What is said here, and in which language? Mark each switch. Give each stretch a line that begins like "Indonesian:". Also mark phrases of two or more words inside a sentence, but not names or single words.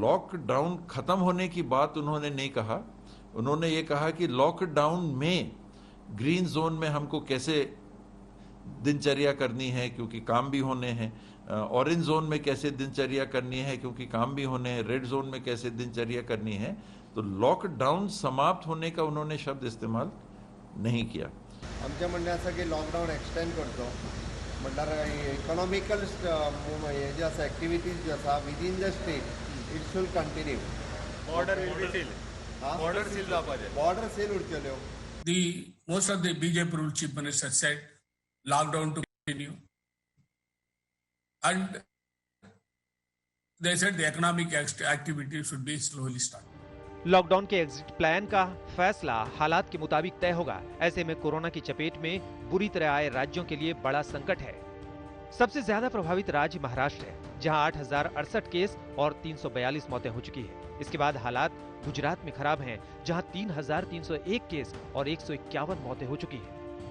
Hindi: लॉकडाउन खत्म होने की बात उन्होंने नहीं कहा। उन्होंने ये कहा कि लॉकडाउन में
English: green zone
Hindi: में हमको कैसे दिनचर्या करनी है क्योंकि काम भी होने हैं,
English: orange zone
Hindi: में कैसे दिनचर्या करनी है क्योंकि काम भी होने हैं,
English: red zone
Hindi: में कैसे दिनचर्या करनी है। तो लॉकडाउन समाप्त होने का उन्होंने शब्द इस्तेमाल नहीं किया।
Konkani: आमच्या म्हणण्याचं की
English: lockdown extend
Konkani: करतो म्हणल्यार इकॉनॉमिकल हे जे आसा एक्टिविटीज जे आसा
English: within the state it should continue. border will seal, border seal
Konkani: जावपाचे,
English: border seal
Konkani: उरतल्यो।
English: Most of the BJP rule chief minister said lockdown to continue, and they said the economic activity should be slowly start.
Hindi: लॉकडाउन के
English: exit plan
Hindi: का फैसला हालात के मुताबिक तय होगा। ऐसे में कोरोना की चपेट में बुरी तरह आए राज्यों के लिए बड़ा संकट है। सबसे ज्यादा प्रभावित राज्य महाराष्ट्र है, जहां 8,068 केस और 342 मौतें हो चुकी है। इसके बाद हालात गुजरात में खराब हैं, जहां 3,301 केस और 151 मौतें हो चुकी है।